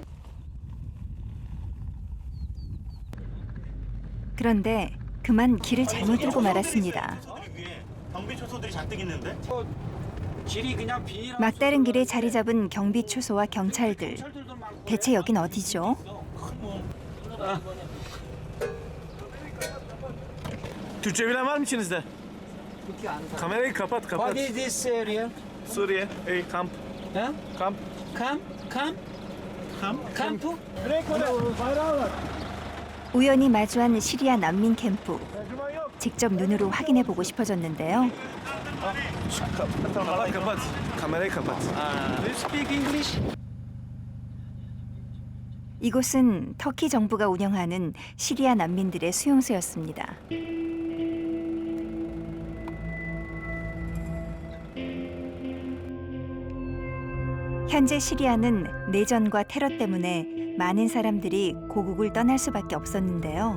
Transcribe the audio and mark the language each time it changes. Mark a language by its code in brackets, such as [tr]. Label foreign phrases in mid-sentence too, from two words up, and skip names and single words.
[ko] 그런데 그만 길을 잘못 들고 말았습니다. 경비 초소들이 잔뜩 있는데? 길이 그냥 비닐. 막다른 길에 자리 잡은 경비 초소와 경찰들. 대체 여긴 어디죠? [tr] Türkçe bilen var mı içinizde? Kamerayı kapat kapat. [en] What is this area? [tr] Suriye. Ey kamp. Huh? Kamp. [en] Camp? [ko] 우연히 마주한 시리아 난민 캠프. 직접 눈으로 확인해 보고 싶어졌는데요. [tr] Kapat kapat. Kamerayı kapat. [en] Do you speak English? [ko] 이곳은 터키 정부가 운영하는 시리아 난민들의 수용소였습니다. 현재 시리아는 내전과 테러 때문에 많은 사람들이 고국을 떠날 수밖에 없었는데요.